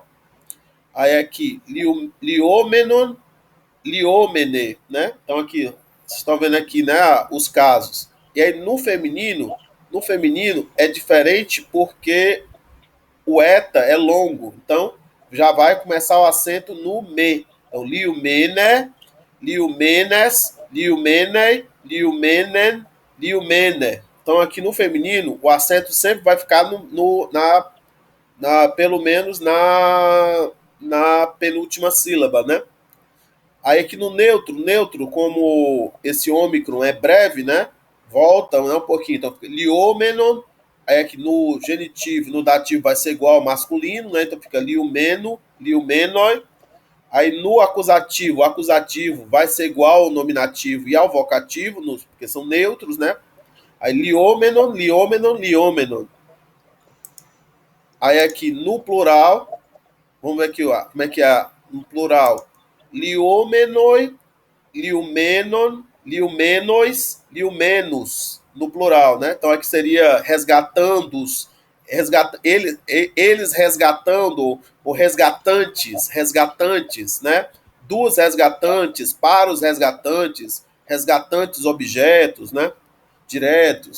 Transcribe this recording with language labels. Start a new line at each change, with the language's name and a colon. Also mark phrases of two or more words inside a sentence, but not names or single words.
Portuguese: Aí aqui,
Greek: λυόμενον, λυομένη,
Portuguese: né? Então aqui, vocês estão vendo aqui, né? Os casos. E aí no feminino é diferente porque o eta é longo. Então, já vai começar o acento no me. Então,
Greek: λυομένη, λυομένης, λυομένῃ, λυομένην, λυομένη.
Portuguese: Então, aqui no feminino, o acento sempre vai ficar pelo menos na penúltima sílaba, né? Aí aqui no neutro, como esse ômicron é breve, né? Volta, né, um pouquinho. Então, liomenon, aí aqui no genitivo, no dativo vai ser igual ao masculino, né? Então fica
Greek: λυομένου, λυομένῳ.
Portuguese: Aí no acusativo, o acusativo vai ser igual ao nominativo e ao vocativo, porque são neutros, né? Aí
Greek: λυόμενον, λυόμενον, λυόμενον.
Portuguese: Aí aqui no plural, vamos ver aqui, ó, como é que é no plural.
Greek: λυόμενοι, λυομένων, λυομένοις, λυομένους,
Portuguese: no plural, né? Então aqui seria resgatandos, eles resgatando, ou resgatantes, né? Dos resgatantes, para os resgatantes, resgatantes objetos, né? Diretos.